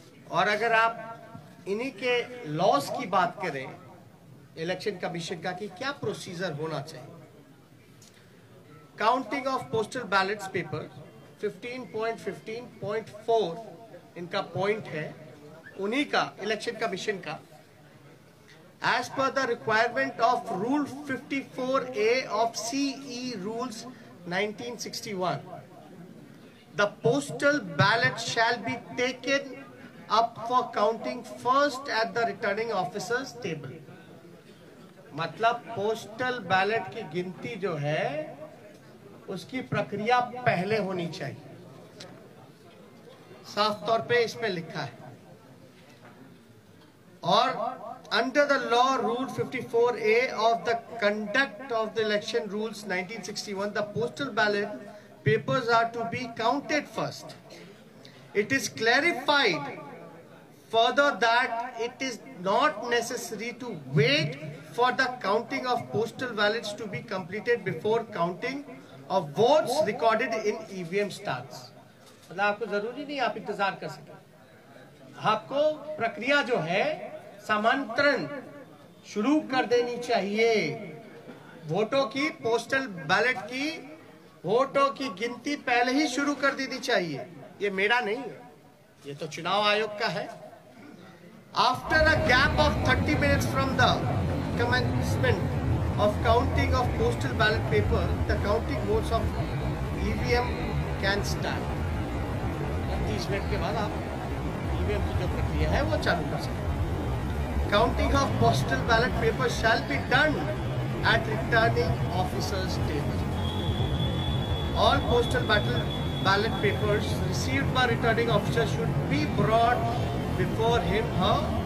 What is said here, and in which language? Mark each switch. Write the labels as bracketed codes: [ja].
[hi] और अगर आप इन्हीं के लॉस की बात करें इलेक्शन कमीशन का कि क्या प्रोसीजर होना चाहिए, counting of postal ballets paper 15.15.4 इनका पॉइंट है, उन्हीं का इलेक्शन कमीशन का। [en] As per the requirement of Rule 54A of CE Rules 1961, the postal ballot shall be taken up for counting first at the returning officer's table. [hi] मतलब postal ballot की गिनती जो है उसकी प्रक्रिया पहले होनी चाहिए। साफ तौर पे इसमें लिखा है। [en] और under the law rule 54A of the conduct of the election rules 1961, the postal ballot papers are to be counted first. It is clarified further that it is not necessary to wait for the counting of postal ballots to be completed before counting of votes recorded in EVM starts. [hi] मतलब आपको जरूरी नहीं आप इंतजार कर सके, आपको प्रक्रिया जो है समांतरण शुरू कर देनी चाहिए। वोटों की, पोस्टल बैलेट की वोटों की गिनती पहले ही शुरू कर देनी चाहिए। ये मेरा नहीं है, ये तो चुनाव आयोग का है। [en] After a gap of 30 minutes from the commencement of counting of postal ballot paper, the counting votes of EVM can start. [hi] 30 minute के बाद आप EVM की जो प्रक्रिया है वो चालू कर सकते हैं। [en] Counting of postal ballot paper shall be done at returning officer's table. All postal ballot papers received by returning officer should be brought before him her.